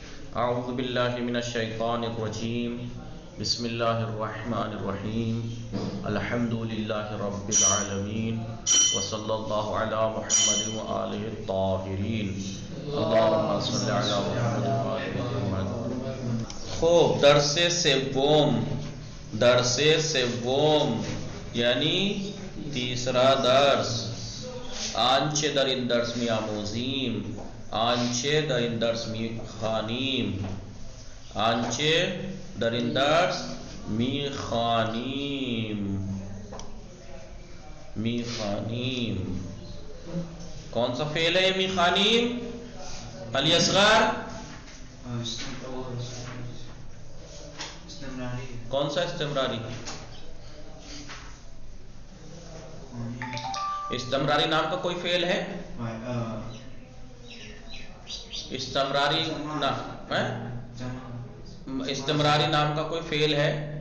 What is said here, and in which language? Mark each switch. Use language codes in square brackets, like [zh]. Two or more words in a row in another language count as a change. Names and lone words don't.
[ar] اعوذ باللہ من الشیطان الرجیم بسم اللہ الرحمن الرحیم الحمد للہ رب العالمین وصلی اللہ علی محمد وآلہ الطاہرین اللہم صلی علی محمد وآلہ محمد. [fa] خوب، درس سوم [ur] یعنی تیسرا درس. [fa] آنچه در این درس می‌آموزیم، آنچه در این درس می‌خوانیم، آنچه در این درس می‌خوانیم. [ur] کون سا فعل ہے یہ می‌خوانیم؟ علی اصغر کون سا استمراری؟ استمراری نام کا کوئی فعل ہے؟ استمراری نام کا کوئی فعل ہے؟